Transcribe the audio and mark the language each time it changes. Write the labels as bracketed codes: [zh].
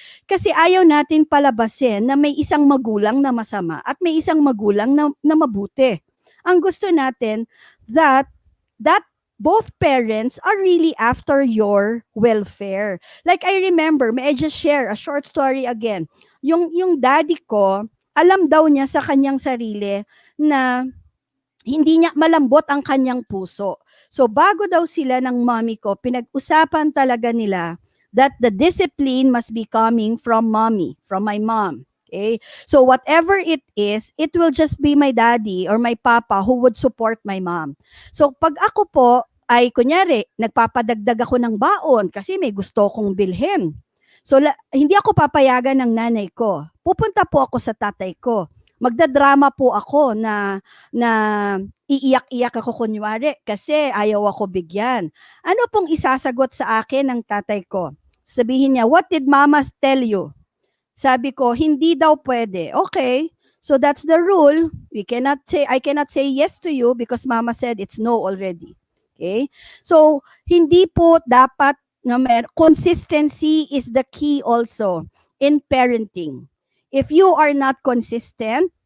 [tl] Kasi ayaw natin palabasin na may isang magulang na masama at may isang magulang na mabuti. Ang gusto natin [en] that both parents are really after your welfare. Like I remember, may I just share a short story again. [tl] Yung daddy ko, alam daw niya sa kanyang sarili na hindi niya malambot ang kanyang puso. [en] So [tl] bago daw sila ng mommy ko, pinag-usapan talaga nila [en] that the discipline must be coming from mommy, from my mom. Okay? So whatever it is, it will just be my daddy or my papa who would support my mom. [tl] So pag ako po ay kunyari, nagpapadagdag ako ng baon kasi may gusto kong bilhin. So hindi ako papayagan ng nanay ko. Pupunta po ako sa tatay ko. Magdadrama po ako na iiyak-iyak ako kunyari kasi ayaw ako bigyan. Ano pong isasagot sa akin ng tatay ko? Sabihin niya, [en] what did mama tell you? [tl] Sabi ko, hindi daw pwede. [en] Okay, so that's the rule. I cannot say yes to you because mama said it's no already. Okay? So, [tl] hindi po dapat [en] consistency is the key also in parenting. If you are not consistent,